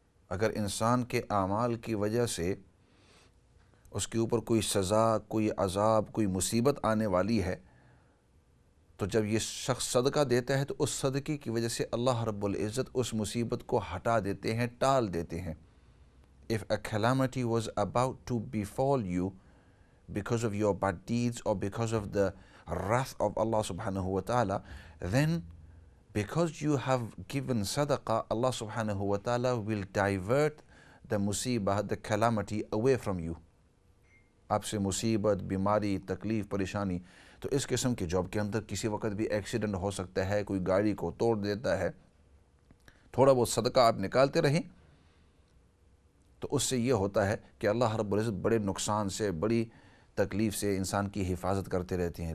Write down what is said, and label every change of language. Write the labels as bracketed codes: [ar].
[hi] अगर इंसान के आमाल की वजह से उसके ऊपर कोई सज़ा, कोई अज़ाब, कोई मुसीबत आने वाली है, तो जब ये शख्स सदका देता है तो उस सदक़े की वजह से अल्लाह रब्बुल इज़्ज़त उस मुसीबत को हटा देते हैं, टाल देते हैं। [en] If a calamity was about to befall you because of your bad deeds or because of the wrath of Allah subhanahu wa ta'ala, then because you have given sadaqah, Allah subhanahu wa ta'ala will divert the musibah, the calamity away from you. [hi] आपसे मुसीबत, बीमारी, तकलीफ़, परेशानी, तो इस किस्म के job के अंदर किसी वक्त भी एक्सीडेंट हो सकता है, कोई गाड़ी को तोड़ देता है। थोड़ा बहुत सदका आप निकालते रहें तो उससे ये होता है कि अल्लाह रब्बुल इज़्ज़त बड़े नुकसान से, बड़ी तकलीफ़ से इंसान की हिफाजत करते रहते हैं।